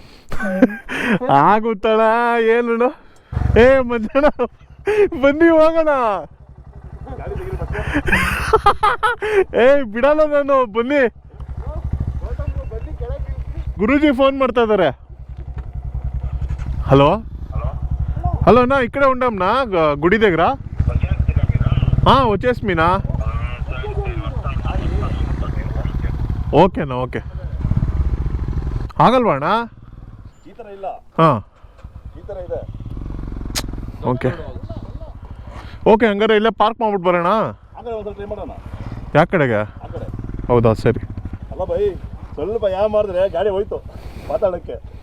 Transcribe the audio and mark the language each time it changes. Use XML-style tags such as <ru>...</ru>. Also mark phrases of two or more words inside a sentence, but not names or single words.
<kn>ಆಗುತ್ತಣ್ಣ, ಏನು ಮಧ್ಯಾಹ್ನ ಬನ್ನಿ ಹೋಗೋಣ. ಬಿಡಲ್ಲ ನಾನು, ಬನ್ನಿ. ಗುರೂಜಿ ಫೋನ್ ಮಾಡ್ತಾ ಇದ್ದಾರೆ.</kn> <te>హలో హలో అన్నా ఇక్కడే ఉంటాంనా గుడి దగ్గర వచ్చేసినా ఓకేనా ఓకే</te> <kn>ಆಗಲ್ವಾ ಅಣ್ಣ ಈ ಥರ ಇಲ್ಲ ಹಾಂ ಈ ಥರ ಇದೆ ಓಕೆ ಓಕೆ ಹಂಗಾರೆ ಇಲ್ಲೇ ಪಾರ್ಕ್ ಮಾಡ್ಬಿಟ್ಟು ಬರೋಣ ಆಕಡೆ ಒಂದು ಟ್ರೈ ಮಾಡೋಣ ಯಾವ ಕಡೆಗೆ ಆ ಕಡೆ ಹೌದಾ ಸರಿ ಅಲ್ಲ ಬೈ ಸ್ವಲ್ಪ ಯಾವ ಮಾಡಿದ್ರೆ ಗಾಡಿ ಹೋಯ್ತು ಮಾತಾಡೋಕ್ಕೆ</kn>